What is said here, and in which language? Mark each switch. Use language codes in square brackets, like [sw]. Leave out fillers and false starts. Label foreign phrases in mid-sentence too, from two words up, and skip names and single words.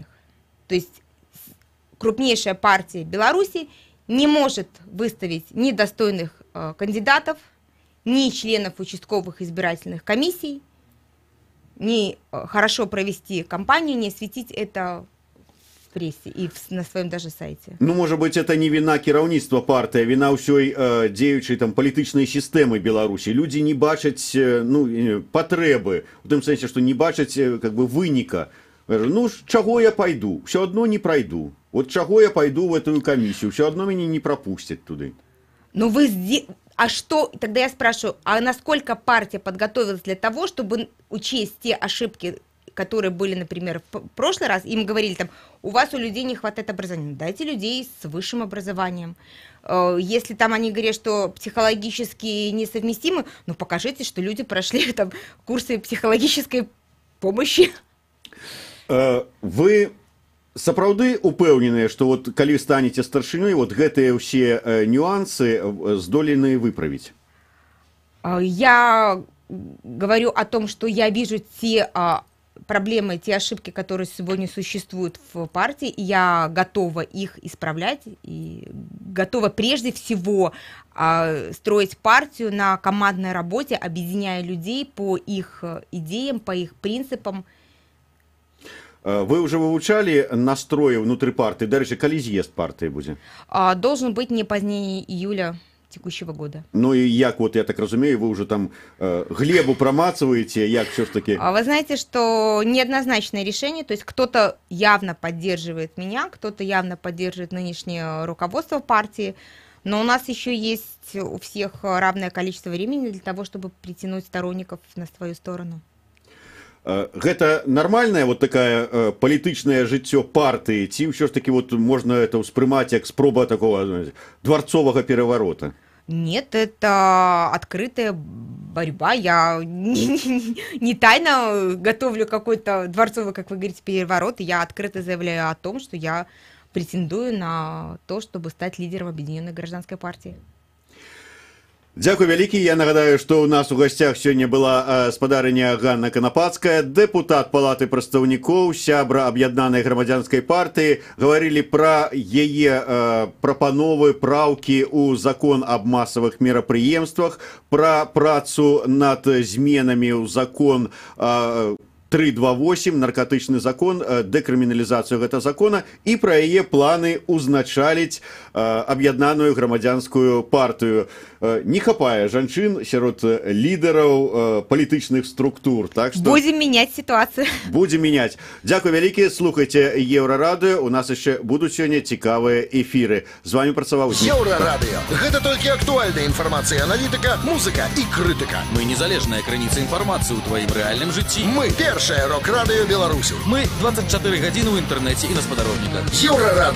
[ru] То есть крупнейшая партия Беларуси не может выставить ни достойных кандидатов, ни членов участковых избирательных комиссий, ни хорошо провести кампанию, не осветить это в прессе и на своем даже сайте. Ну, может быть, это не вина [be] кіраўніцтва партии, а вина ўсёй дзеючай там палітычнай сістэмы Беларусі. Люди не бачаць патрэбы, в тым сэнсе, што не бачаць [ru] как бы [be] выніка. [ru] Ну, чаго я пойду? Все одно не пройду. Вот чаго я пойду в эту комиссию? Все одно меня не пропустят туда. Ну, а что? Тогда я спрашиваю, а насколько партия подготовилась для того, чтобы учесть те ошибки, которые были, например, в прошлый раз? Им говорили там, у вас у людей не хватает образования. Дайте людей с высшим образованием. Если там они говорят, что психологически несовместимы, ну, покажите, что люди прошли там курсы психологической помощи. [be] Вы сапраўды упэўненыя, што вот калі станеце старшынёй, вот гэтыя ўсе нюансы здолены выправіць? [ru] Я говорю о том, что я вижу те проблемы, те ошибки, которые сегодня существуют в партии, и я готова их исправлять, и готова прежде всего строить партию на командной работе, объединяя людей по их идеям, по их принципам. Вы уже вывучали настрои внутри партии? Дальше, коли съезд партии будет? Должен быть не позднее июля текущего года. [be] Ну и як, вот я так разумею, [ru] вы уже [be] там глебу промацываете, як все-таки? [ru] Вы знаете, что неоднозначное решение, то есть кто-то явно поддерживает меня, кто-то явно поддерживает нынешнее руководство партии, но у нас еще есть у всех равное количество времени для того, чтобы притянуть сторонников на свою сторону. [be] Гэта нармальная вот такая палітычнае жыццё партыі, ці ўсё ж таки вот [ru] можно это [be] ўспрымаць як спроба [ru] такого дворцового переворота? Нет, это открытая борьба. Я не тайно готовлю какой-то дворцовый, как вы говорите, переворот. Я открыто заявляю о том, что я претендую на то, чтобы стать лидером Объединенной гражданской партии. [be] Дзякуй вялікі. Я нагадаю, што ў нас у гасцях сёння была спадарыня Ганна Канапацкая, дэпутат палаты прадстаўнікоў, сябра аб'яднанай грамадзянскай партыі. Гаварылі пра яе прапановы, праўкі ў закон аб масавых мерапрыемствах, пра працу над зменамі ў закон 328 наркотычны закон, дэкрыміналізацыю гэта закона і пра яе планы узначаліць аб'яднаную грамадзянскую партыю. Не хапае жанчын сярод лідараў палітычных структур, так што [ru] будем менять ситуацию. Будем менять. [be] Дзякуй вялікі, слухайце Еўрарадыё, у нас яшчэ будуць сёння цікавыя эфіры. З вами працаваў Еўрарадыё. Гэта толькі актуальная інфармацыя, аналітыка, музыка і крытыка. Мы незалежная крыніца інфармацыі ў тваім рэальным жыцці. Мы першае рок-радыё Беларусі. Мы 24 гадзіны ў інтэрнэце і на спадарожніках.